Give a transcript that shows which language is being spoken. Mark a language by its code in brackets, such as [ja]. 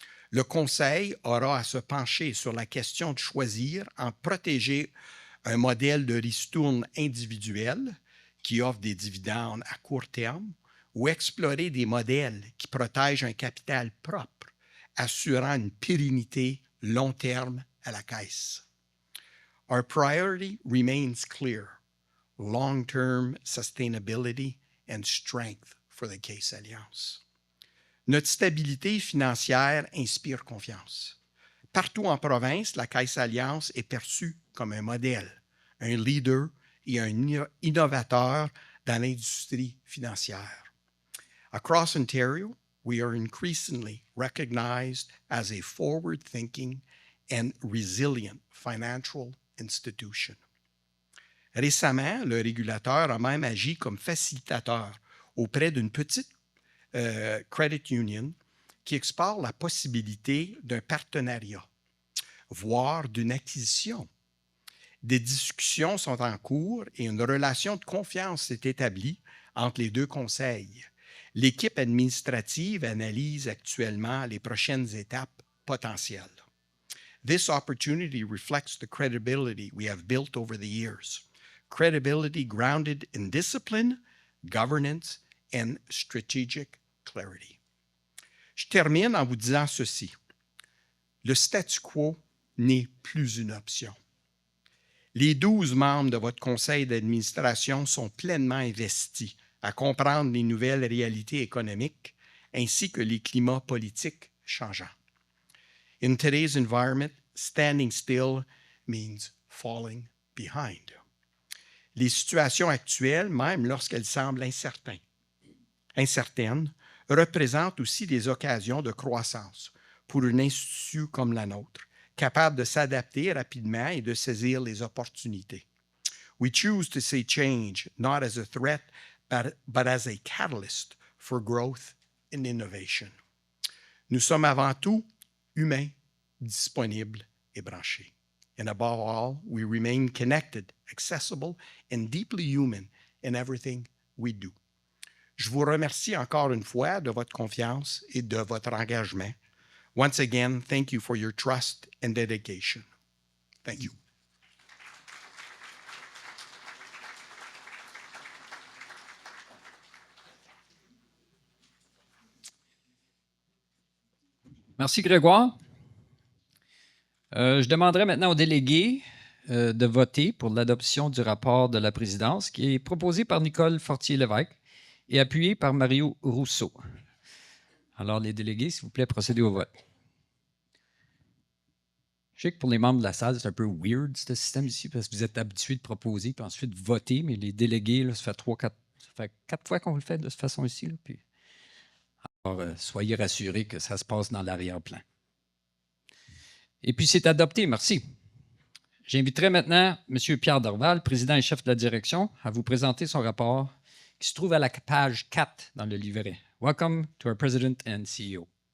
[fr] Le Conseil aura à se pencher sur la question de choisir en protéger un modèle de ristourne individuel qui offre des dividendes à court terme ou explorer des modèles qui protègent un capital propre, assurant une pérennité long terme à la Caisse. [en] Our priority remains clear: long-term sustainability and strength for the Caisse Alliance. [fr] Notre stabilité financière inspire confiance. Partout en province, la Caisse Alliance est perçue comme un modèle, un leader et un innovateur dans l'industrie financière. [en] Across Ontario, we are increasingly recognized as a forward-thinking and resilient financial institution. [fr] Récemment, le régulateur a même agi comme facilitateur auprès d'une petite credit union qui explore la possibilité d'un partenariat, voire d'une acquisition. Des discussions sont en cours et une relation de confiance s'est établie entre les deux conseils. L'équipe administrative analyse actuellement les prochaines étapes potentielles. [en] This opportunity reflects the credibility we have built over the years. Credibility grounded in discipline, governance, and strategic clarity. [fr] Je termine en vous disant ceci. Le statu quo n'est plus une option. Les 12 membres de votre conseil d'administration sont pleinement investis à comprendre les nouvelles réalités économiques ainsi que les climats politiques changeants. [en] In today's environment, standing still means falling behind. [fr] Les situations actuelles, même lorsqu'elles semblent incertaines, représentent aussi des occasions de croissance pour un institut comme la nôtre, capable de s'adapter rapidement et de saisir les opportunités. [en] We choose to see change not as a threat, but as a catalyst for growth and innovation. [fr] Nous sommes avant tout humains, disponibles et branchés. [en] And above all, we remain connected, accessible, and deeply human in everything we do. [fr] Je vous remercie encore une fois de votre confiance et de votre engagement. [en] Once again, thank you for your trust and dedication. Thank you. [fr] Merci, Grégoire. Je demanderai maintenant aux délégués de voter pour l'adoption du rapport de la présidence qui est proposé par Nicole Fortier-Lévesque et appuyé par Mario Rousseau. Alors, les délégués, s'il vous plaît, procédez au vote. Je sais que pour les membres de la salle, c'est un peu weird, ce système ici, parce que vous êtes habitués de proposer puis ensuite voter, mais les délégués, là, ça fait 4 fois qu'on le fait de cette façon ici. Là, puis... Alors, soyez rassurés que ça se passe dans l'arrière-plan. Et puis, c'est adopté. Merci. J'inviterai maintenant M. Pierre Dorval, président et chef de la direction, à vous présenter son rapport qui se trouve à la page 4 dans le livret. [en] Welcome to our President and CEO.